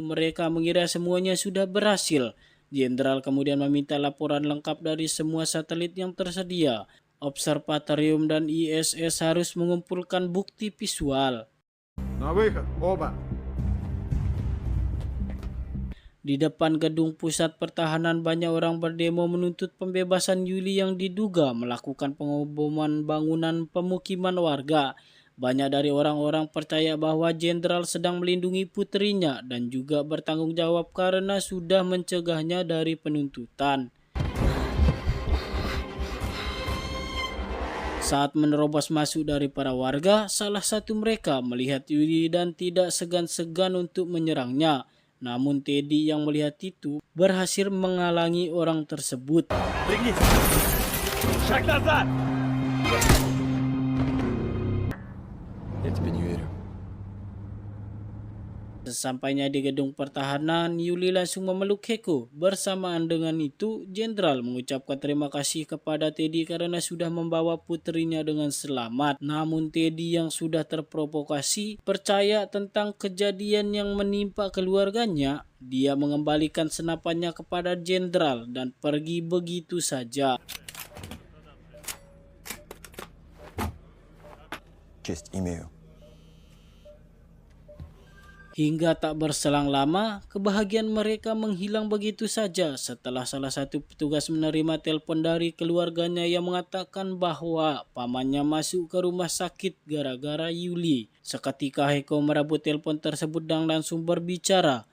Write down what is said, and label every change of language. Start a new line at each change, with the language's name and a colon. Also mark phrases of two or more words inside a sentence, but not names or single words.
Indonesian: Mereka mengira semuanya sudah berhasil. Jenderal kemudian meminta laporan lengkap dari semua satelit yang tersedia. Observatorium dan ISS harus mengumpulkan bukti visual.
Russian: На выход, оба!
Indonesian: Di depan gedung pusat pertahanan banyak orang berdemo menuntut pembebasan Yuli yang diduga melakukan pengeboman bangunan pemukiman warga. Banyak dari orang-orang percaya bahwa jenderal sedang melindungi putrinya dan juga bertanggung jawab karena sudah mencegahnya dari penuntutan. Saat menerobos masuk dari para warga, salah satu mereka melihat Yuli dan tidak segan-segan untuk menyerangnya. Namun Teddy yang melihat itu berhasil menghalangi orang tersebut.
Russian: Шаг назад! Я тебе не верю.
Indonesian: Sesampainya di gedung pertahanan, Yuli langsung memeluk Heko. Bersamaan dengan itu, jenderal mengucapkan terima kasih kepada Teddy karena sudah membawa putrinya dengan selamat. Namun Teddy yang sudah terprovokasi percaya tentang kejadian yang menimpa keluarganya. Dia mengembalikan senapannya kepada jenderal dan pergi begitu saja.
Russian: Честь имею.
Indonesian: Hingga tak berselang lama, kebahagiaan mereka menghilang begitu saja setelah salah satu petugas menerima telepon dari keluarganya yang mengatakan bahwa pamannya masuk ke rumah sakit gara-gara Yuli. Seketika Heko merebut telepon tersebut dan langsung berbicara.